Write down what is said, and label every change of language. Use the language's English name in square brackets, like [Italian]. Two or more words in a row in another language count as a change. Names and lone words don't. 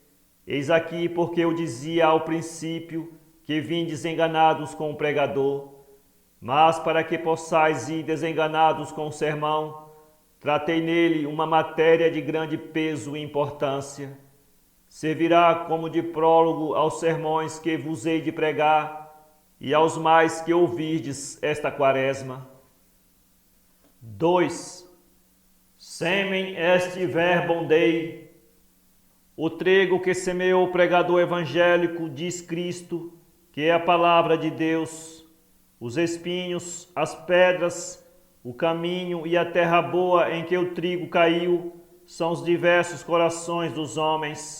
[Portuguese] Eis aqui porque eu dizia ao princípio que vim desenganados com o pregador, mas para que possais ir desenganados com o sermão, tratei nele uma matéria de grande peso e importância. Servirá como de prólogo aos sermões que vos hei de pregar e aos mais que ouvirdes esta quaresma. 2. [Latin] Semen est verbum Dei. [Portuguese] O trigo que semeou o pregador evangélico, diz Cristo, que é a palavra de Deus, os espinhos, as pedras, o caminho e a terra boa em que o trigo caiu são os diversos corações dos homens.